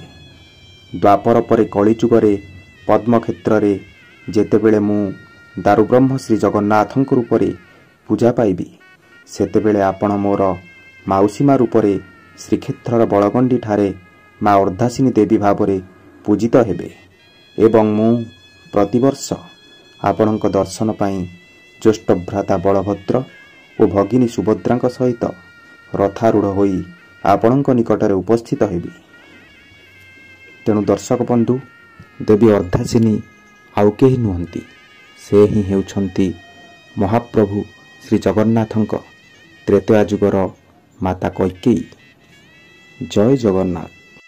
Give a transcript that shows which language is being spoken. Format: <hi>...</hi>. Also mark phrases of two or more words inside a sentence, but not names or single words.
<or>ଦ୍ୱାପର ପରେ କଳି ଯୁଗରେ ପଦ୍ମକ୍ଷେତ୍ର ରେ ଯେତେବେଳେ ମୁ ଦାରୁବ୍ରହ୍ମ ଶ୍ରୀ ଜଗନ୍ନାଥଙ୍କ ରୂପ ରେ ପୂଜା ପାଇବି, ସେତେବେଳେ ଆପଣ ମୋର ମାଉସୀମା ରୂପ ରେ ଶ୍ରୀକ୍ଷେତ୍ରର ବଳଗଣ୍ଡି ଠାରେ ମାଁ ଅର୍ଦ୍ଧାସିନୀ ଦେବୀ ଭାବ ରେ ପୂଜିତ ହେବେ ଏବଂ ମୁ ପ୍ରତିବର୍ଷ ଆପଣଙ୍କ ଦର୍ଶନ ପାଇ ଜ୍ୟେଷ୍ଠ ଭ୍ରାତା ବଳଭଦ୍ର ଓ ଭଗିନୀ ସୁଭଦ୍ରାଙ୍କ ସହିତ ରଥାରୂଢ଼ ହୋଇ ଆପଣଙ୍କ ନିକଟରେ ଉପସ୍ଥିତ ହେବି। ତେଣୁ ଦର୍ଶକ ବନ୍ଧୁ, ଦେବୀ ଅର୍ଦ୍ଧାସିନୀ ଆଉ କେହି ନୁହନ୍ତି, ସେ ହିଁ ହେଉଛନ୍ତି ମହାପ୍ରଭୁ ଶ୍ରୀ ଜଗନ୍ନାଥଙ୍କ ତ୍ରେତୟା ଯୁଗର ମାତା କୈକେୟୀ। ଜୟ ଜଗନ୍ନାଥ।</or>